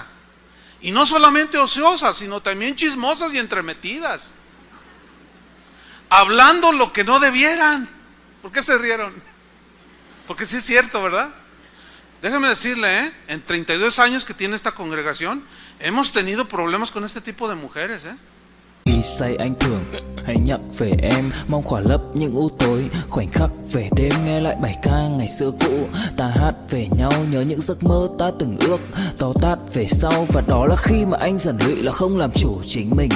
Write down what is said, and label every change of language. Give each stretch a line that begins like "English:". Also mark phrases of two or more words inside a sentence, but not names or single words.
Spanish: Y no solamente ociosas, sino también chismosas y entremetidas. Hablando lo que no debieran. ¿Por qué se rieron? Porque sí es cierto, ¿verdad? Déjame decirle, en 32 años que tiene esta congregación, hemos tenido problemas con este tipo de mujeres,
Vietnamese: Khi say anh thường hay nhắc về em, mong khỏa lấp những u tối, khoảnh khắc về đêm nghe lại bài ca ngày xưa cũ. Ta hát về nhau nhớ những giấc mơ ta từng ước, to tát về sau và đó là khi mà anh dần lụy là không làm chủ chính mình.